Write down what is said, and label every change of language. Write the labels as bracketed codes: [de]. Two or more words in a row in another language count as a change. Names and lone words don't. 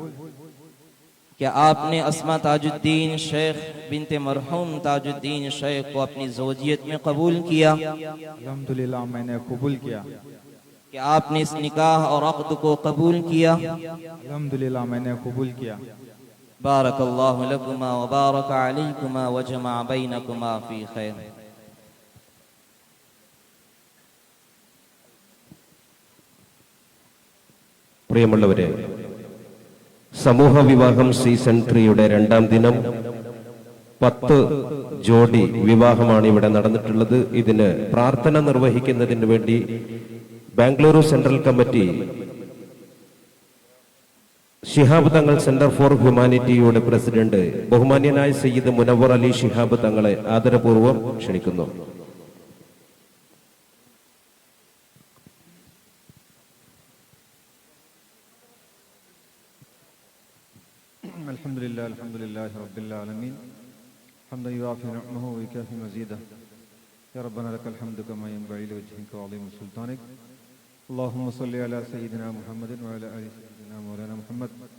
[ur] کیا آپنے اسما تاج الدین شیخ بنتے مرحوم تاج الدین شیخ کو اپنی زوجیت میں قبول کیا? الحمدللہ میں نے قبول کیا. کیا آپنے اس نکاح اور عقد کو قبول کیا? الحمدللہ میں نے قبول کیا. [ar] بارك الله لكما وبارك عليكما وجمع بينكما في خير. [ml] പ്രിയമുള്ളവരെ, സമൂഹ വിവാഹം സീസൺ 3യുടെ 2ാം ദിനം 10 ജോഡി വിവാഹമാണ് ഇവിടെ നടന്നിട്ടുള്ളത്. ഇതിന് പ്രാർത്ഥന നിർവഹിക്കുന്നതിന് വേണ്ടി ബാംഗ്ലൂരു സെൻട്രൽ കമ്മിറ്റി ശിഹാബ് തങ്ങൾ സെന്റർ ഫോർ ഹ്യൂമാനിറ്റിയുടെ പ്രസിഡന്റ് ബഹുമാന്യനായ സയ്യിദ് മുനവ്വർ അലി ശിഹാബ് തങ്ങളെ ആദരപൂർവ്വം ക്ഷണിക്കുന്നു. [ar] الحمد لله رب العالمين حمدا يوافي نعمه ويكافئ مزيده يا ربنا لك الحمد كما ينبغي لوجهك وعظيم سلطانك اللهم صل على سيدنا محمد وعلى آل سيدنا مولانا محمد